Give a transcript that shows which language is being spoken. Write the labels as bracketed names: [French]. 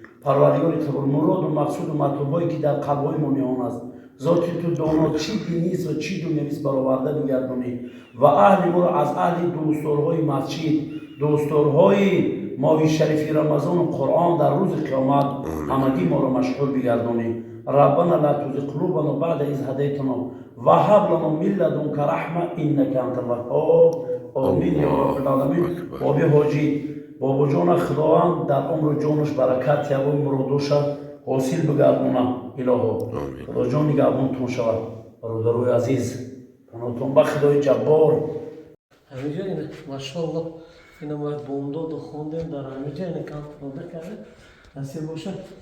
[Persian] پروردگار تبارک مراد و مقصود و مطلوبایی که در قلبای ما میان است ذاتی تو دانا چی دینی است و چی دنیوی است برآورده بگردانی و اهل ما را از اهل دوستدارهای مسجد دوستدارهای ماه شریف رمضان و قرآن در روز قیامت همگی ما را مشغول بگردانی. [Arabic] ربنا لا تزغ قلوبنا بعد إذ هديتنا وهب لنا من لدنك رحمة إنك أنت الوهاب. آمین یا رب العالمین. [Persian] بابی حاجی بابا جان خداوند در عمر جانش برکت یا مرادوش حاصل بگردونه. الهو خدا جان نگهبانتون شود. برادرای عزیز پناهتون به خدای جبار. همینجا اینه ماشاءالله اینا ما بومداد و خوندیم در همینجا اینه کام پروده کرده نصیب باشه.